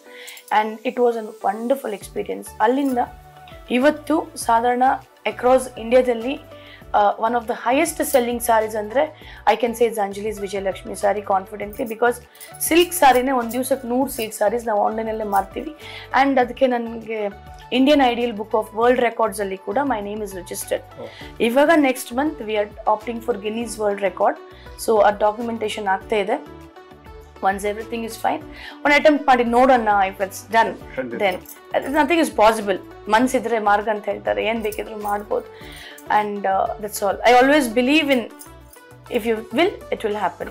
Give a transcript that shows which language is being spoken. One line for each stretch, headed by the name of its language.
English: And it was a wonderful experience.
Kannada: ಅಲ್ಲಿಂದ ಇವತ್ತು ಸಾಧಾರಣ
English: Across ಇಂಡಿಯಾದಲ್ಲಿ one of the highest selling saris ಅಂದರೆ I can say it's Anjali's Vijayalakshmi sari confidently.
Kannada: Because silk ಸಾರಿನೇ ಒಂದು ದಿವಸಕ್ಕೆ 100 ಸಿಲ್ಕ್ ಸಾರೀಸ್ ನಾವು ಆನ್ಲೈನಲ್ಲೇ ಮಾರ್ತೀವಿ.
English: and
Kannada: ಅದಕ್ಕೆ ನನಗೆ
English: Indian ideal book of world records ಅಲ್ಲಿ ಕೂಡ my name is registered. ಇವಾಗ next month we are opting for Guinness world record.
Kannada: So ಆ ಡಾಕ್ಯುಮೆಂಟೇಶನ್ ಆಗ್ತಾ ಇದೆ.
English: Once everything is fine, one attempt
Kannada: ಮಾಡಿ ನೋಡೋಣ.
English: if it's done, then nothing is possible.
Kannada: ಮನಸ್ಸಿದ್ರೆ ಮಾರ್ಗ ಅಂತ ಹೇಳ್ತಾರೆ, ಏನು ಬೇಕಿದ್ರು ಮಾಡ್ಬೋದು.
English: and that's all. I always believe in if you will, it will happen.